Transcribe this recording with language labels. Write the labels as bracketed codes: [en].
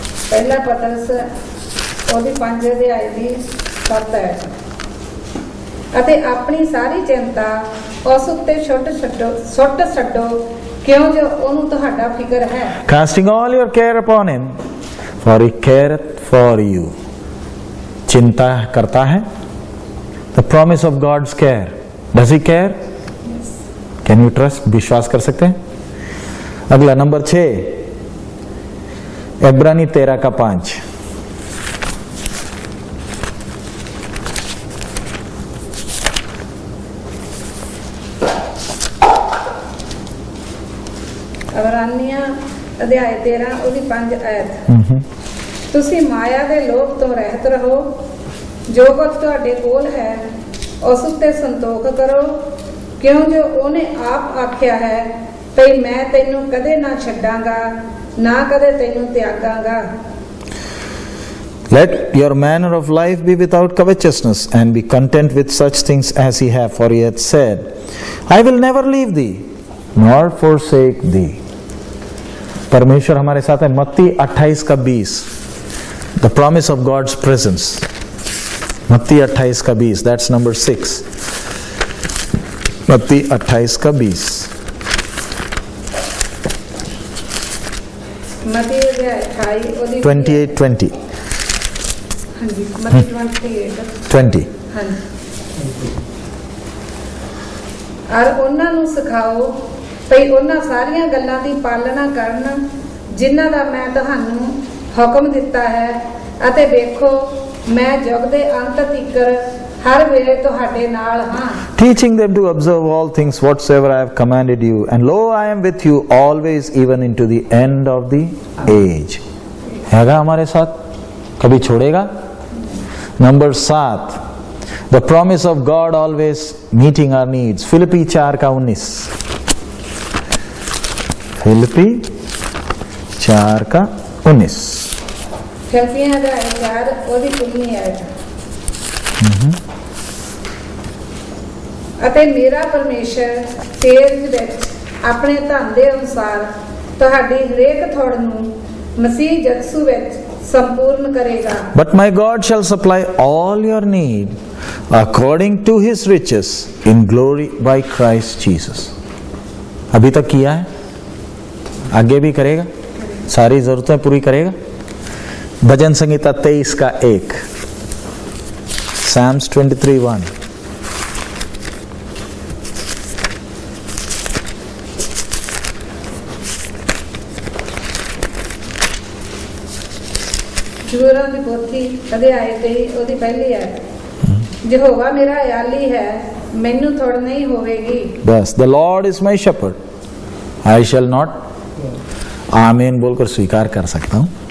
[hi] पहला पत्रस [pa] ਉਹਦੀ 5 ਅਧਿਆਇ ਦੀ 7 ਹੈ। ਅਤੇ ਆਪਣੀ ਸਾਰੀ ਚਿੰਤਾ ਉਸ ਉੱਤੇ ਸੁੱਟ ਛੱਡੋ ਕਿਉਂ ਜੋ ਉਹਨੂੰ ਤੁਹਾਡਾ ਫਿਕਰ ਹੈ। [en] Casting all your care upon him, for he careth for you. [hi] चिंता करता है। [en] The promise of God's care. Does he care? Yes. Can you trust? [hi] विश्वास कर सकते हैं? अगला नंबर 6, इब्रानी 13:5। [pa] ਇਬਰਾਨੀਆਂ ਅਧਿਆਇ 13 ਉਹਦੀ 5 ਆਇਤ। ਤੁਸੀਂ ਮਾਇਆ ਦੇ ਲੋਭ ਤੋਂ ਰਹਿਤ ਰਹੋ, ਜੋ ਕੁਝ ਤੁਹਾਡੇ ਕੋਲ ਹੈ ਉਸ ਉੱਤੇ ਸੰਤੋਖ ਕਰੋ, ਕਿਉਂ ਜੋ ਉਹਨੇ ਆਪ ਆਖਿਆ ਹੈ ਭਈ ਮੈਂ ਤੈਨੂੰ ਕਦੇ ਨਾ ਛੱਡਾਂਗਾ, ਨਾ ਕਦੇ ਤੈਨੂੰ ਤਿਆਗਾਂਗਾ। [en] Let your manner of life be without covetousness, and be content with such things as he hath, for he hath said, I will never leave thee nor forsake thee. [hi] परमेश्वर हमारे साथ है। मत्ती 28:20, [en] The promise of God's presence. [hi] मत्ती 28:20, that's number 6। मत्ती 28:20। मत्ती अध्याय 28 ਉਹਦੀ 28:20। [pa] ਹਾਂਜੀ ਮत्ती 28:20। ਹਾਂਜੀ। ਔਰ ਉਹਨਾਂ ਨੂੰ ਸਿਖਾਓ ਭਈ ਉਹਨਾਂ ਸਾਰੀਆਂ ਗੱਲਾਂ ਦੀ ਪਾਲਣਾ ਕਰਨ ਜਿਨ੍ਹਾਂ ਦਾ ਮੈਂ ਤੁਹਾਨੂੰ ਹੁਕਮ ਦਿੱਤਾ ਹੈ, ਅਤੇ ਵੇਖੋ ਮੈਂ ਜੁਗ ਦੇ ਅੰਤ ਤੀਕਰ ਹਰ ਵੇਲੇ ਤੁਹਾਡੇ ਨਾਲ ਹਾਂ। [en] Teaching them to observe all things whatsoever I have commanded you, and lo, I am with you always, even into the end of the age. [hi] हैगा हमारे साथ, कभी छोड़ेगा? [en] Number 7, the promise of God always meeting our needs। [hi] फिलिप्पी 4:19। फिलिप्पी 4:19। [pa] ਫਿਲਿੱਪੀਆਂ ਅਧਿਆਇ 4 ਉਹਦੀ 19 ਆਇਤ। ਅਤੇ ਮੇਰਾ ਪਰਮੇਸ਼ਰ ਤੇਜ ਵਿੱਚ ਆਪਣੇ ਧਨ ਦੇ ਅਨੁਸਾਰ ਤੁਹਾਡੀ ਹਰੇਕ ਥੋੜ ਨੂੰ ਮਸੀਹ ਯਿਸੂ ਵਿੱਚ ਸੰਪੂਰਨ ਕਰੇਗਾ। [en] But my God shall supply all your need according to his riches in glory by Christ Jesus। [hi] अभी तक किया है? आगे भी करेगा, सारी जरूरतें पूरी करेगा। भजन संहिता 23 का 1, Psalms 23:1। [pa] ਜਬੂਰਾਂ ਦੀ ਪੋਥੀ ਅਧਿਆਇ 23 ਉਹਦੀ ਪਹਿਲੀ ਹੈ, ਯਹੋਵਾ ਮੇਰਾ ਅਯਾਲੀ ਹੈ, ਮੈਨੂੰ ਥੋੜ ਨਹੀਂ ਹੋਵੇਗੀ। [hi] बस, [en] the Lord is my shepherd, I shall not, [hi] आमीन बोलकर स्वीकार कर सकता हूं।